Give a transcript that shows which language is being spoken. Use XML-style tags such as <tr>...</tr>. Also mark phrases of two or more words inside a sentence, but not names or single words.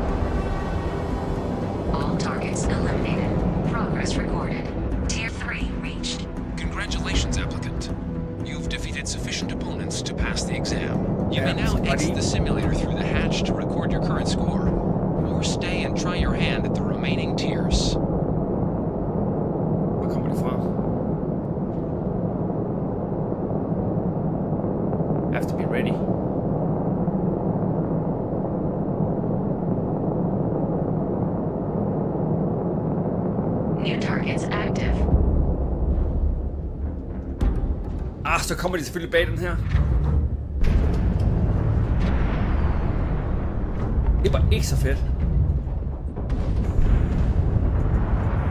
<en>All targets eliminated. Progress recorded. Tier 3 reached. Congratulations, applicant. You've defeated sufficient opponents to pass the exam. You may Yeah, now buddy. exit the simulator through the hatch to record your current score. Or stay and try your hand at the remaining tiers.</en> <da>Hvor kommer de fra?</da> <en>Have to be ready. New targets active.</en> <da>Så kommer de selvfølgelig bag den her. Det var ikke så fedt.</da>